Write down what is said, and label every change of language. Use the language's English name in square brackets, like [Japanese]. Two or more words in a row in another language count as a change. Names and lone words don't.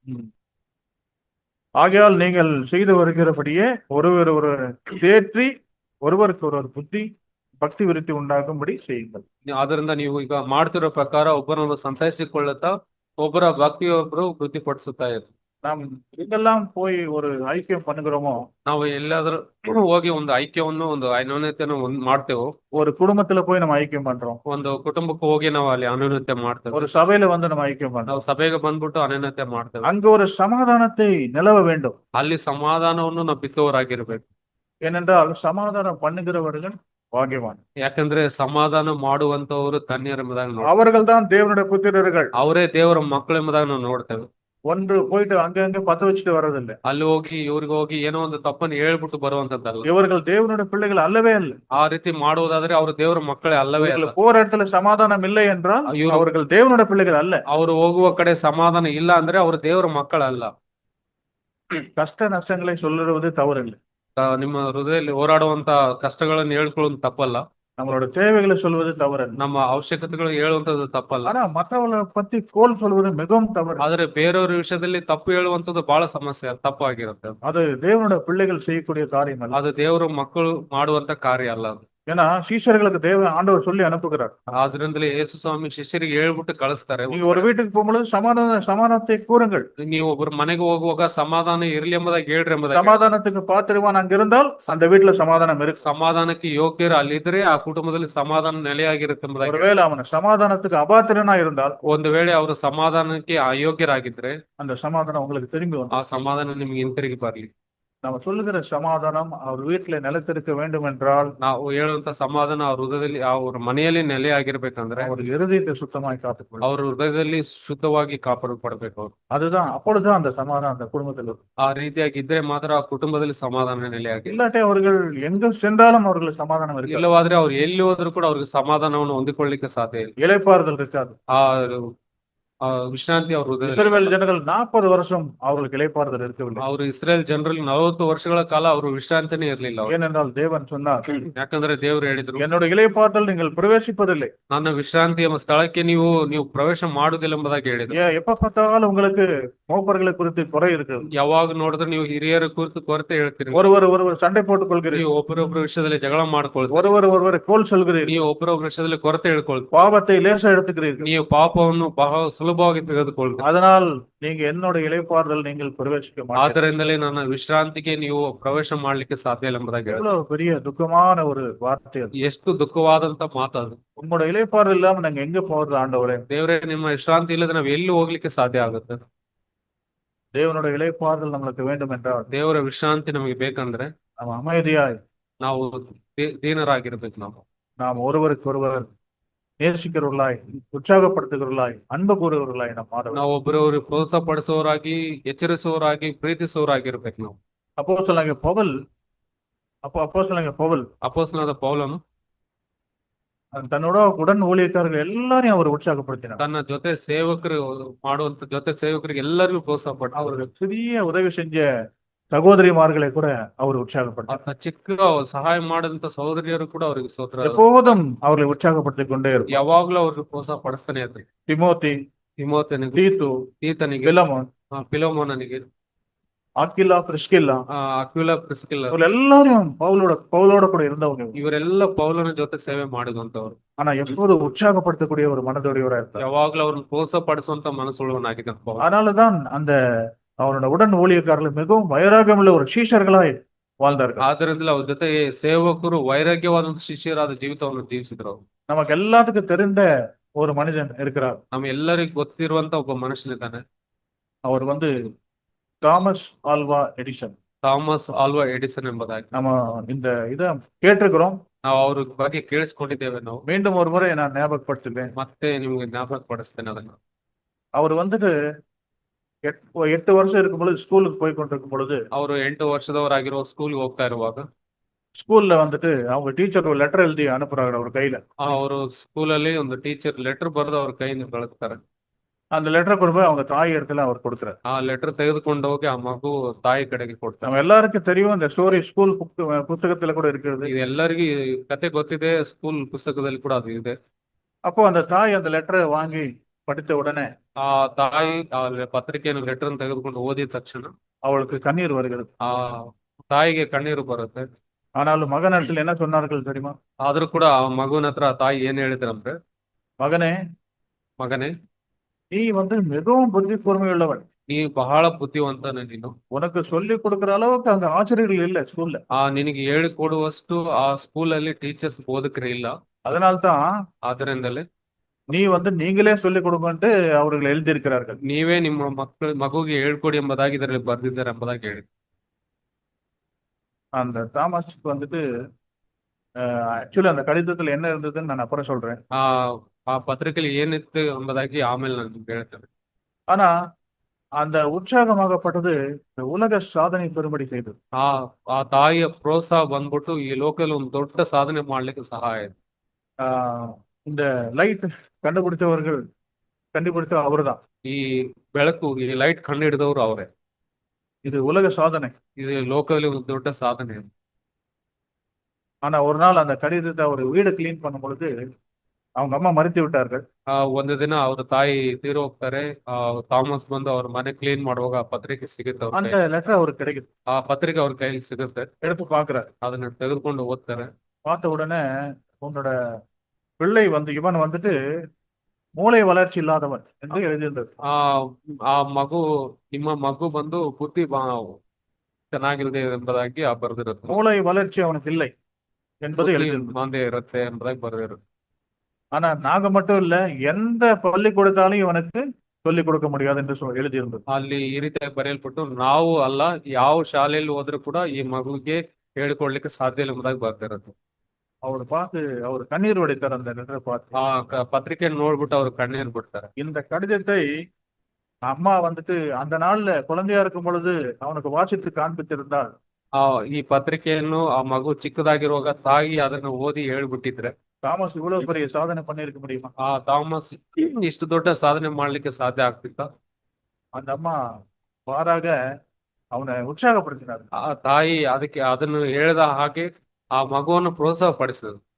[Tamil] ஆகையால் நீங்கள் செய்து வருகிறபடியே ஒருவர் தேற்றி ஒருவருக்கு ஒருவர் பக்தி விருத்தி உண்டாகும்படி செய்யுங்கள். [Kannada] ಆದ್ರಿಂದ ನೀವು ಈಗ ಮಾಡ್ತಿರೋ ಪ್ರಕಾರ ಒಬ್ಬರನ್ನು ಸಂತೈಸಿಕೊಳ್ಳುತ್ತಾ ಒಬ್ಬರ ಭಕ್ತಿಯೊಬ್ಬರು ವೃದ್ಧಿಪಡಿಸುತ್ತಾ ಇರ್ರಿ. [Tamil] நாம் எங்கெல்லாம் போய் ஒரு ஐக்கியம் பண்ணுகிறோமோ, [Kannada] ನಾವು ಎಲ್ಲಾದ್ರೂ ಹೋಗಿ ಒಂದು ಐಕ್ಯವನ್ನು ಒಂದು ಅನ್ಯೋನ್ಯತೆಯನ್ನು ಮಾಡ್ತೇವೋ, [Tamil] ஒரு குடும்பத்துல போய் நம்ம ஐக்கியம் பண்றோம், [Kannada] ಒಂದು ಕುಟುಂಬಕ್ಕೆ ಹೋಗಿ ನಾವು ಅಲ್ಲಿ ಅನ್ಯೋನ್ಯತೆ ಮಾಡ್ತೇವೆ, [Tamil] ஒரு சபையில வந்து நம்ம ஐக்கியம் பண்றோம், [Kannada] ನಾವು ಸಭೆಗೆ ಬಂದ್ಬಿಟ್ಟು ಅನ್ಯೋನ್ಯತೆ ಮಾಡ್ತೇವೆ. [Tamil] அங்க ஒரு சமாதானத்தை நிலவ வேண்டும். [Kannada] ಅಲ್ಲಿ ಸಮಾಧಾನವನ್ನು ನಾವು ಬಿತ್ತುವರಾಗಿರ್ಬೇಕು. [Tamil] ஏனென்றால் சமாதானம் பண்ணுகிறவர்கள் பாக்கியவான். [Kannada] ಯಾಕಂದ್ರೆ ಸಮಾಧಾನ ಮಾಡುವಂತವರು ಧನ್ಯರು ಎಂಬುದಾಗಿ [Tamil] அவர்கள் தான் தேவனுடைய புத்திரர்கள். [Kannada] ಅವರೇ ದೇವರ ಮಕ್ಕಳು ಎಂಬುದಾಗಿ ನಾವು ನೋಡ್ತೇವೆ. [Tamil] ஒன்று போயிட்டு அங்கங்க பத்த வச்சுட்டு வர்றதில்லை. [Kannada] ಅಲ್ಲಿ ಹೋಗಿ ಇವ್ರಿಗೆ ಹೋಗಿ ಏನೋ ಒಂದು ತಪ್ಪನ್ನು ಹೇಳ್ಬಿಟ್ಟು ಬರುವಂತದ್ದಲ್ಲ. [Tamil] இவர்கள் தேவனுடைய பிள்ளைகள் அல்லவே அல்ல. [Kannada] ಆ ರೀತಿ ಮಾಡುವುದಾದ್ರೆ ಅವರು ದೇವರ ಮಕ್ಕಳೇ ಅಲ್ಲವೇ ಅಲ್ಲ. [Tamil] இவர்கள் போற இடத்துல சமாதானம் இல்லை என்றால் [Kannada] ಇವರು [Tamil] அவர்கள் தேவனுடைய பிள்ளைகள் அல்ல. [Kannada] ಅವರು ಹೋಗುವ ಕಡೆ ಸಮಾಧಾನ ಇಲ್ಲ ಅಂದ್ರೆ ಅವರು ದೇವರ ಮಕ್ಕಳಲ್ಲ. [Tamil] கஷ்ட நஷ்டங்களை சொல்லுவது தவறில்லை. [Kannada] ನಿಮ್ಮ ಹೃದಯದಲ್ಲಿ ಹೋರಾಡುವಂತ ಕಷ್ಟಗಳನ್ನು ಹೇಳ್ಕೊಳ್ಳೋದು ತಪ್ಪಲ್ಲ. [Tamil] நம்மளோட தேவைகளை சொல்வது தவறல்ல. [Kannada] ನಮ್ಮ ಅವಶ್ಯಕತೆಗಳು ಹೇಳುವಂತದ್ದು ತಪ್ಪಲ್ಲ. [Tamil] ஆனா மற்றவர்களை பத்தி கோல் சொல்வது மிகவும் தவறு. [Kannada] ಆದ್ರೆ ಬೇರೆಯವ್ರ ವಿಷಯದಲ್ಲಿ ತಪ್ಪು ಹೇಳುವಂತದ್ದು ಬಹಳ ಸಮಸ್ಯೆ, ತಪ್ಪಾಗಿರುತ್ತೆ. [Tamil] அது தேவனுடைய பிள்ளைகள் செய்யக்கூடிய காரியம் அல்ல. [Kannada] ಅದು ದೇವರ ಮಕ್ಕಳು ಮಾಡುವಂತ ಕಾರ್ಯ ಅಲ್ಲ ಅದು. [Tamil] ஏன்னா சீஷர்களுக்கு ஆண்டவர் சொல்லி அனுப்புகிறார். [Kannada] ಆದ್ರಿಂದಲೇ ಯೇಸು ಸ್ವಾಮಿ ಶಿಷ್ಯರಿಗೆ ಹೇಳ್ಬಿಟ್ಟು ಕಳಿಸ್ತಾರೆ, [Tamil] நீங்க ஒரு வீட்டுக்கு போகும்போது சமாதானத்தை கூறுங்கள். [Kannada] ನೀವು ಒಬ್ಬರ ಮನೆಗೆ ಹೋಗುವಾಗ ಸಮಾಧಾನ ಇರ್ಲಿ ಎಂಬುದಾಗಿ ಹೇಳ್ರಿ ಎಂಬುದಾಗಿ. [Tamil] சமாதானத்துக்கு பாத்திரவான் அங்க இருந்தால் அந்த வீட்டுல சமாதானம் இருக்கு. [Kannada] ಸಮಾಧಾನಕ್ಕೆ ಯೋಗ್ಯರು ಅಲ್ಲಿದ್ರೆ ಆ ಕುಟುಂಬದಲ್ಲಿ ಸಮಾಧಾನ ನೆಲೆಯಾಗಿರುತ್ತೆ ಎಂಬುದಾಗಿ. [Tamil] ஒருவேளை அவன் சமாதானத்துக்கு அபாத்திரனா இருந்தால், [Kannada] ಒಂದು ವೇಳೆ ಅವರು ಸಮಾಧಾನಕ್ಕೆ ಅಯೋಗ್ಯರಾಗಿದ್ರೆ [Tamil] அந்த சமாதானம் உங்களுக்கு திரும்பி [Kannada] ಆ [Tamil] வரும். [Kannada] ಸಮಾಧಾನ ನಿಮ್ಗೆ ಹಿಂತಿರುಗಿ ಬರ್ಲಿ. [Tamil] நம்ம சொல்லுகிற சமாதானம் அவர் வீட்டுல நிலைத்திருக்க வேண்டும் என்றால் [Kannada] ನಾವು ಹೇಳುವಂತ ಸಮಾಧಾನ ಅವ್ರ ಹೃದಯದಲ್ಲಿ, ಅವ್ರ ಮನೆಯಲ್ಲಿ ನೆಲೆ ಆಗಿರ್ಬೇಕಂದ್ರೆ [Tamil] அவர் இருதயத்தை சுத்தமாய் காத்துக்கொள்ளும். [Kannada] ಅವ್ರ ಹೃದಯದಲ್ಲಿ ಶುದ್ಧವಾಗಿ ಕಾಪಾಡಲ್ಪಡ್ಬೇಕು ಅವ್ರು. [Tamil] அதுதான் அப்பொழுதுதான் அந்த சமாதானம் அந்த குடும்பத்தில் இருக்கும். [Kannada] ಆ ರೀತಿಯಾಗಿ ಇದ್ರೆ ಮಾತ್ರ ಆ ಕುಟುಂಬದಲ್ಲಿ ಸಮಾಧಾನ ನೆಲೆ ಆಗಿ. [Tamil] இல்லாட்டி அவர்கள் எங்க சென்றாலும் அவர்களுக்கு சமாதானம் இருக்கு. [Kannada] ಇಲ್ಲವಾದ್ರೆ ಅವ್ರು ಎಲ್ಲಿ ಹೋದ್ರು ಕೂಡ ಅವ್ರಿಗೆ ಸಮಾಧಾನವನ್ನು ಹೊಂದಿಕೊಳ್ಳಿಕ್ಕೆ ಸಾಧ್ಯ ಇಲ್ಲ. [Tamil] இளைப்பாறுதல் இருக்காது. [Kannada] ಆ ಆ ವಿಶ್ರಾಂತಿ ಅವ್ರ ಹೃದಯದಲ್ಲಿ. [Tamil] இஸ்ரவேல் ஜனங்கள் 40 வருஷம் அவர்களுக்கு இளைப்பாறுதல் இருக்கவில்லை. [Kannada] ಅವರು ಇಸ್ರೇಲ್ ಜನರಲ್ಲಿ 40 ವರ್ಷಗಳ ಕಾಲ ಅವರು ವಿಶ್ರಾಂತಿನೇ ಇರ್ಲಿಲ್ಲ ಅವ್ರು. [Tamil] ஏனென்றால் தேவன் சொன்னார், [Kannada] ಯಾಕಂದ್ರೆ ದೇವರು ಹೇಳಿದ್ರು, [Tamil] என்னோட இளைப்பாறுதல் நீங்கள் பிரவேசிப்பதில்லை. [Kannada] ನನ್ನ ವಿಶ್ರಾಂತಿ ಎಂಬ ಸ್ಥಳಕ್ಕೆ ನೀವು ಪ್ರವೇಶ ಮಾಡುದಿಲ್ಲ ಎಂಬುದಾಗಿ ಹೇಳಿದ್ರು. [Tamil] எப்ப பார்த்தாலும் உங்களுக்கு மூப்பர்களை குறித்து குறை இருக்கு. [Kannada] ಯಾವಾಗ ನೋಡಿದ್ರೆ ನೀವು ಹಿರಿಯರ ಕುರಿತು ಕೊರತೆ ಹೇಳ್ತೀರಿ. [Tamil] ஒருவர் சண்டை போட்டுக் கொள்கிறீர்கள். [Kannada] ನೀವು ಒಬ್ಬರೊಬ್ಬರ ವಿಷಯದಲ್ಲಿ ಜಗಳ ಮಾಡ್ಕೊಳ್ತೀರಿ. [Tamil] ஒருவர் கோல் சொல்கிறீர்கள். [Kannada] ನೀವು ಒಬ್ಬರೊಬ್ಬರ ವಿಷಯದಲ್ಲಿ ಕೊರತೆ ಹೇಳ್ಕೊಳ್ತೀರಿ. [Tamil] பாவத்தை லேசா எடுத்துக்கிறீர்கள். [Kannada] ನೀವು ಪಾಪವನ್ನು ಬಹಳ ಸುಲಭವಾಗಿ ತೆಗೆದುಕೊಳ್ತೀರಿ. [Tamil] அதனால் நீங்க என்னோட இளைப்பாறுதல் நீங்கள் பிரவேசிக்க மாட்டீர்கள். [Kannada] ಆದ್ದರಿಂದಲೇ ನನ್ನ ವಿಶ್ರಾಂತಿಗೆ ನೀವು ಪ್ರವೇಶ ಮಾಡ್ಲಿಕ್ಕೆ ಸಾಧ್ಯ ಇಲ್ಲ ಎಂಬುದಾಗಿ ಹೇಳಿದ್ರು. [Tamil] எவ்வளவு பெரிய துக்கமான ஒரு வார்த்தை அது. [Kannada] ಎಷ್ಟು ದುಃಖವಾದಂತ ಮಾತದು. [Tamil] உங்களோட இளைப்பாறுதல் இல்லாம நாங்க எங்க போறது ஆண்டவரே? [Kannada] ದೇವರೇ, ನಿಮ್ಮ ವಿಶ್ರಾಂತಿ ಇಲ್ಲದೆ ನಾವು ಎಲ್ಲಿ ಹೋಗ್ಲಿಕ್ಕೆ ಸಾಧ್ಯ ಆಗುತ್ತೆ? [Tamil] தேவனோட இளைப்பாறுதல் நம்மளுக்கு வேண்டும் என்றால் [Kannada] ದೇವರ ವಿಶ್ರಾಂತಿ ನಮಗೆ ಬೇಕಂದ್ರೆ [Tamil] நம்ம அமைதியாய் [Kannada] ನಾವು ದೀನರಾಗಿರ್ಬೇಕು. [Tamil] நாம் ஒருவருக்கொருவர் நேசிக்கிறவர்களாய், உற்சாகப்படுத்துகிறவர்களாய், அன்பு கூறுகிறவர்களாய் நாம் மாற வேண்டும். [Kannada] ನಾವು ಒಬ್ಬರವರು ಪ್ರೋತ್ಸಾಹ ಪಡಿಸುವವರಾಗಿ, ಎಚ್ಚರಿಸುವವರಾಗಿ, ಪ್ರೀತಿಸುವವರಾಗಿರ್ಬೇಕು ನಾವು. [Tamil] அப்போஸ்தலனாகிய பவுல் [Kannada] ಅಪೊಸ್ತಲನಾದ ಪೌಲನು [Tamil] தன்னோட உடன் ஊழியக்காரர்கள் எல்லாரையும் அவர் உற்சாகப்படுத்தினார். [Kannada] ತನ್ನ ಜೊತೆ ಸೇವಕರು ಮಾಡುವಂತ ಜೊತೆ ಸೇವಕರಿಗೆ ಎಲ್ಲರಿಗೂ ಪ್ರೋತ್ಸಾಹ ಪಡ್ತಾರೆ. [Tamil] அவர்கள் சிறிய உதவி செஞ்ச சகோதரிமார்களை கூட அவர் உற்சாகப்படுத்தினார். [Kannada] ಚಿಕ್ಕ ಸಹಾಯ ಮಾಡಿದಂತ ಸಹೋದರಿಯರು ಕೂಡ ಅವ್ರಿಗೆ ಸ್ತೋತ್ರ. [Tamil] எப்போதும் அவர்களை உற்சாகப்படுத்திக் கொண்டே இருக்கும். [Kannada] ಯಾವಾಗ್ಲೂ ಅವ್ರಿಗೆ ಪ್ರೋತ್ಸಾಹ ಪಡಿಸ್ತಾನೆ ಇರ್ತಾರೆ. ತಿಮೋತಿನಿಗೆ, ತೀತನಿಗೆ, [Tamil] பிலமோன், [Kannada] ಪಿಲೋಮೋನನಿಗೆ, [Tamil] ஆக்கிலா, பிரிஸ்கில்லா, [Kannada] ಅಕ್ವಿಲಾ, ಪ್ರಿಸ್ಕಿಲ್ಲ, [Tamil] இவர்கள் எல்லாரும் பவுலோட கூட இருந்தவங்க. [Kannada] ಇವರೆಲ್ಲ ಪೌಲನ ಜೊತೆ ಸೇವೆ ಮಾಡಿದಂತವ್ರು. [Tamil] ஆனா எப்போது உற்சாகப்படுத்தக்கூடிய ஒரு மனதோடையோட இருப்பார். [Kannada] ಯಾವಾಗ್ಲೂ ಅವ್ರನ್ನ ಪ್ರೋತ್ಸಾಹ ಪಡಿಸುವಂತ ಮನಸ್ಸುಳ್ಳವನಾಗಿದ್ದ ಪೌಲ. [Tamil] அதனாலதான் அந்த அவரோட உடன் ஊழியக்காரர்கள் மிகவும் வைராகியமுள்ள ஒரு சீஷர்களாய் வாழ்ந்தார்கள். [Kannada] ಆದ್ರಿಂದಲೇ ಅವ್ರ ಜೊತೆ ಸೇವಕರು ವೈರಾಗ್ಯವಾದಂತ ಶಿಷ್ಯರಾದ ಜೀವಿತವನ್ನು ಜೀವಿಸಿದ್ರು ಅವರು. [Tamil] நமக்கு எல்லாத்துக்கும் தெரிந்த ஒரு மனிதன் இருக்கிறார். [Kannada] ನಮ್ಮ ಎಲ್ಲರಿಗೂ ಗೊತ್ತಿರುವಂತ ಒಬ್ಬ ಮನುಷ್ಯನಿದ್ದಾನೆ. [Tamil] அவர் தாமஸ் ஆல்வா எடிசன். [Kannada] ಥಾಮಸ್ ಆಲ್ವಾ ಎಡಿಸನ್ ಎಂಬುದಾಗಿ [Tamil] நம்ம இந்த இதை கேட்டிருக்கிறோம். [Kannada] ನಾವು ಅವ್ರ ಬಗ್ಗೆ ಕೇಳಿಸ್ಕೊಂಡಿದ್ದೇವೆ. ನಾವು [Tamil] மீண்டும் ஒரு முறை நான் ஞாபகப்படுத்துவேன். [Kannada] ಮತ್ತೆ ನಿಮ್ಗೆ ಜ್ಞಾಪಕ ಪಡಿಸ್ತೇನೆ ಅದನ್ನ. [Tamil] அவர் 8 வருஷம் இருக்கும் பொழுது ஸ்கூலுக்கு போய் கொண்டிருக்கும் பொழுது [Kannada] ಅವರು 8 ವರ್ಷದವರಾಗಿರುವ ಸ್ಕೂಲ್ಗೆ ಹೋಗ್ತಾ ಇರುವಾಗ [Tamil] ஸ்கூல்ல அவங்க டீச்சர் ஒரு லெட்டர் எழுதி அனுப்புறாங்க அவர் கையில. [Kannada] ಅವರು ಸ್ಕೂಲಲ್ಲಿ ಒಂದು ಟೀಚರ್ ಲೆಟರ್ ಬರೆದು ಅವ್ರ ಕೈಯಿಂದ ಕಳಿಸ್ತಾರೆ. [Tamil] அந்த லெட்டரை கொண்டு போய் அவங்க தாய் இடத்துல அவர் கொடுக்குறாரு. [Kannada] ಆ ಲೆಟರ್ ತೆಗೆದುಕೊಂಡು ಹೋಗಿ ಆ ಮಗು ತಾಯಿ ಕಡೆಗೆ ಕೊಡ್ತಾರೆ. [Tamil] நம்ம எல்லாருக்கும் தெரியும், இந்த ஸ்டோரி ஸ்கூல் புத்தகத்துல கூட இருக்கிறது. [Kannada] ಇದು ಎಲ್ಲರಿಗೂ ಈ ಕತೆ ಗೊತ್ತಿದೆ, ಸ್ಕೂಲ್ ಪುಸ್ತಕದಲ್ಲಿ ಕೂಡ ಅದು ಇದೆ. [Tamil] அப்போ அந்த தாய் அந்த லெட்டரை வாங்கி படித்த உடனே [Kannada] ಆ ತಾಯಿ ಆ ಪತ್ರಿಕೆಯನ್ನು ಲೆಟರ್ ತೆಗೆದುಕೊಂಡು ಓದಿದ ತಕ್ಷಣ [Tamil] அவளுக்கு கண்ணீர் வருகிறது. [Kannada] ಆ ತಾಯಿಗೆ ಕಣ್ಣೀರು ಬರುತ್ತೆ. [Tamil] ஆனாலும் மகனிடத்தில் என்ன சொன்னார்கள் தெரியுமா? [Kannada] ಆದ್ರೂ ಕೂಡ ಆ ಮಗುವಿನ ಹತ್ರ ತಾಯಿ ಏನ್ ಹೇಳಿದ್ರಂದ್ರೆ, ಮಗನೇ, [Tamil] நீ மிகவும் புத்தி கூர்மையுள்ளவன். [Kannada] ನೀ ಬಹಳ ಬುದ್ಧಿವಂತನ. ನೀನು [Tamil] உனக்கு சொல்லி கொடுக்கிற அளவுக்கு அங்க ஆசிரியர்கள் இல்ல ஸ்கூல்ல. [Kannada] ನಿನಗೆ ಹೇಳಿಕೊಡುವಷ್ಟು ಆ ಸ್ಕೂಲಲ್ಲಿ ಟೀಚರ್ಸ್ ಬೋಧಕರು ಇಲ್ಲ. [Tamil] அதனால்தான் [Kannada] ಆದ್ದರಿಂದಲೇ [Tamil] நீ நீங்களே சொல்லிக் கொடுங்கன்ட்டு அவர்கள் எழுதியிருக்கிறார்கள். [Kannada] ನೀವೇ ನಿಮ್ಮ ಮಗುಗೆ ಹೇಳ್ಕೊಡಿ ಎಂಬುದಾಗಿ ಇದರಲ್ಲಿ ಬರ್ದಿದ್ದಾರೆ ಎಂಬುದಾಗಿ ಹೇಳಿ. [Tamil] அந்த தாமஸ் ஆக்சுவலி அந்த கடிதத்துல என்ன இருந்ததுன்னு நான் அப்புறம் சொல்றேன். [Kannada] ಆ ಪತ್ರಿಕೆಯಲ್ಲಿ ಏನಿತ್ತು ಎಂಬುದಾಗಿ ಆಮೇಲೆ ನಾನು ಹೇಳ್ತೇನೆ. [Tamil] ஆனா அந்த உத்சாகவாகப்பட்டது உலக சாதனை பெறும்படி செய்தது. [Kannada] ಆ ಆ ತಾಯಿಯ ಪ್ರೋತ್ಸಾಹ ಬಂದ್ಬಿಟ್ಟು ಈ ಲೋಕದಲ್ಲಿ ಒಂದು ದೊಡ್ಡ ಸಾಧನೆ ಮಾಡ್ಲಿಕ್ಕೆ ಸಹಾಯ ಆಯ್ತು. [Tamil] ஆ, இந்த லைட் கண்டுபிடித்த அவர்தான். [Kannada] ಈ ಬೆಳಕು, ಈ ಲೈಟ್ ಕಂಡು ಹಿಡಿದವರು ಅವರೇ. [Tamil] இது உலக சாதனை. [Kannada] ಇದು ಲೋಕದಲ್ಲಿ ಒಂದು ದೊಡ್ಡ ಸಾಧನೆ. [Tamil] ஆனா ஒரு நாள் அந்த கடிதத்தை அவர் வீடு கிளீன் பண்ணும் பொழுது அவங்க அம்மா மறித்து விட்டார்கள். [Kannada] ಒಂದು ದಿನ ಅವ್ರ ತಾಯಿ ತೀರಿ ಹೋಗ್ತಾರೆ. ಥಾಮಸ್ ಬಂದು ಅವ್ರ ಮನೆ ಕ್ಲೀನ್ ಮಾಡುವಾಗ ಆ ಪತ್ರಿಕೆ ಸಿಗುತ್ತೆ ಅವ್ರ [Tamil] அந்த [Kannada] ಕೈಲಿ. [Tamil] லெட்டர் அவருக்கு கிடைக்குது. [Kannada] ಆ ಪತ್ರಿಕೆ ಅವ್ರ ಕೈಲಿ ಸಿಗುತ್ತೆ. [Tamil] எடுத்து பாக்குறாரு. [Kannada] ಅದನ್ನ ತೆಗೆದುಕೊಂಡು ಓದ್ತಾರೆ. [Tamil] பார்த்த உடனே உன்னோட பிள்ளை இவன் வந்துட்டு மூளை வளர்ச்சி இல்லாதவன் என்று எழுதியிருந்தது. [Kannada] ಆ ಆ ಮಗು, ನಿಮ್ಮ ಮಗು ಬಂದು ಬುದ್ಧಿ ಚೆನ್ನಾಗಿರುತ್ತೆ ಎಂಬುದಾಗಿ ಬರೆದಿರುತ್ತೆ. [Tamil] மூளை வளர்ச்சி அவனுக்கு இல்லை என்பது எழுதியிருந்தது. [Kannada] ಮಂದೆ ಇರುತ್ತೆ ಎಂಬುದಾಗಿ ಬರೆದಿರುತ್ತೆ. [Tamil] ஆனா நாங்க மட்டும் இல்ல, எந்த பள்ளிக்கூடத்தாலும் இவனுக்கு சொல்லிக் கொடுக்க முடியாது என்று எழுதியிருந்தது. [Kannada] ಅಲ್ಲಿ ಈ ರೀತಿಯಾಗಿ ಬರೆಯಲ್ಪಟ್ಟು ನಾವು ಅಲ್ಲ, ಯಾವ ಶಾಲೆಯಲ್ಲಿ ಹೋದ್ರೂ ಕೂಡ ಈ ಮಗುಗೆ ಹೇಳಿಕೊಡ್ಲಿಕ್ಕೆ ಸಾಧ್ಯ ಇಲ್ಲ ಎಂಬುದಾಗಿ ಬರ್ತಿರುತ್ತೆ. [Tamil] அவர் பார்த்து அவர் கண்ணீர் வடித்தார் அந்த லெட்டரை பார்த்து. [Kannada] ಪತ್ರಿಕೆಯನ್ನು ನೋಡ್ಬಿಟ್ಟು ಅವ್ರು ಕಣ್ಣೀರ್ ಬಿಡ್ತಾರೆ. [Tamil] இந்த கடிதத்தை அம்மா அந்த நாள்ல குழந்தையா இருக்கும் பொழுது அவனுக்கு வாசித்து காண்பித்திருந்தால் [Kannada] ಈ ಪತ್ರಿಕೆಯನ್ನು ಆ ಮಗು ಚಿಕ್ಕದಾಗಿರುವಾಗ ತಾಯಿ ಅದನ್ನ ಓದಿ ಹೇಳ್ಬಿಟ್ಟಿದ್ರೆ [Tamil] தாமஸ் இவ்வளவு பெரிய சாதனை பண்ணிருக்க முடியுமா? [Kannada] ಥಾಮಸ್ ಇಷ್ಟು ದೊಡ್ಡ ಸಾಧನೆ ಮಾಡ್ಲಿಕ್ಕೆ ಸಾಧ್ಯ ಆಗ್ತಿತ್ತ? [Tamil] அந்த அம்மா மாறாக அவனை உற்சாகப்படுத்தினார். [Kannada] ಆ ತಾಯಿ ಅದನ್ನು ಹೇಳಿದ ಹಾಗೆ ಆ ಮಗುವನ್ನು ಪ್ರೋತ್ಸಾಹ ಪಡಿಸಿದ್ರು.